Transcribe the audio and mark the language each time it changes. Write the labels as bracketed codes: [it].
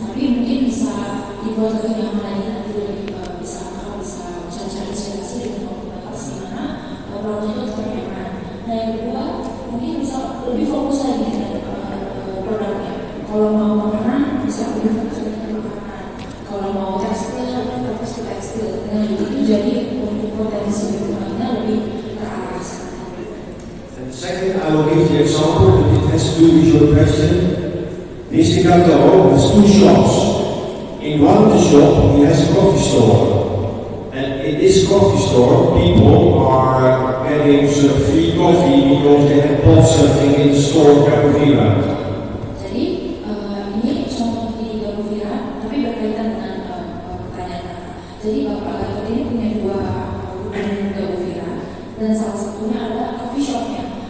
[id] Tapi mungkin bisa dibuat lebih nyaman lagi nanti lebih bisa cari inspirasi dengan tempat di mana produknya itu tetap nyaman. Nah yang kedua mungkin bisa lebih fokus lagi dengan produknya. Kalau mau makanan bisa lebih fokus dengan makanan. Kalau mau tekstil fokus ke tekstil. Dengan begitu jadi untuk potensi lingkungannya lebih terarah. [en] And second, I will give the example that it has to do with your question. Mr. Gato has two shops. In one of the shop, he has a coffee store. And in this coffee store, people are getting some free coffee because they have bought something in the store of Perguruan. [id] Jadi ini contoh di Perguruan, tapi berkaitan dengan pertanyaan. Jadi Bapak Gatot ini punya dua gedung Perguruan, dan salah satunya adalah coffee shopnya.